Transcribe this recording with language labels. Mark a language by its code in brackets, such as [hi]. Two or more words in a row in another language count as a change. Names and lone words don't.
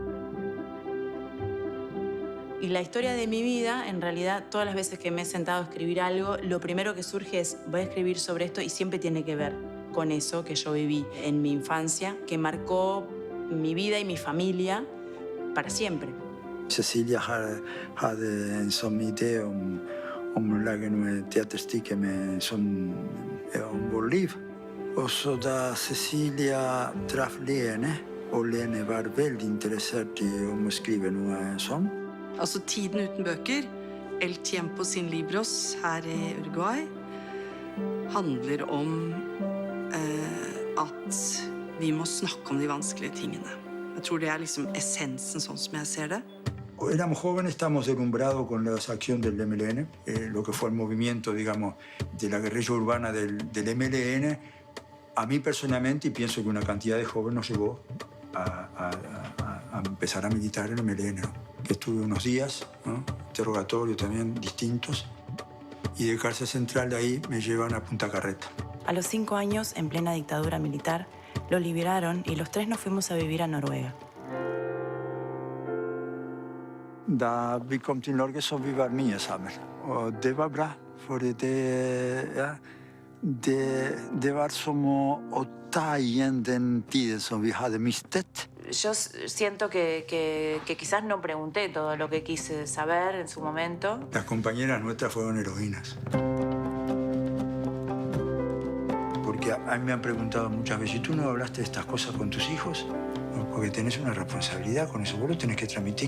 [es] Y la historia de mi vida, en realidad, todas las veces que me he sentado a escribir algo, lo primero que surge es, voy a escribir sobre esto, y siempre tiene que ver con eso que yo viví en mi infancia, que marcó mi vida y mi familia para siempre. [no] Cecilia hade en sånn idé om å lage noe teaterstykke om vårt liv. Og så da Cecilia traff Lene, og Lene var veldig interessert i om å skrive noe sånn. Altså Tiden uten bøker, El Tiempo sin Libros her i Uruguay, handler om at vi må snakke om de vanskelige tingene. Jeg tror det er liksom essensen sånn som jeg ser det. [es] Éramos jóvenes, estábamos deslumbrados con la acción del MLN, lo que fue el movimiento, digamos, de la guerrilla urbana del MLN. A mí personalmente, y pienso que una cantidad de jóvenes nos llevó a empezar a militar en el MLN, ¿no? Que estuve unos días, ¿no? Interrogatorios también distintos, y de cárcel central de ahí me llevan a Punta Carreta. A los 5 años, en plena dictadura militar, lo liberaron y los 3 nos fuimos a vivir a Noruega. [no] Da vi kom til Norge, så vi var mye sammen. Og det var bra, for det var som å ta igjen den tiden som vi hadde mistet. [es] Yo siento que quizás no pregunté todo lo que quise saber en su momento. Las compañeras nuestras fueron heroínas. Porque a mí me han preguntado muchas veces, ¿y tú no hablaste de estas cosas con tus hijos? No, porque tenés una responsabilidad con eso, vos lo tenés que transmitir.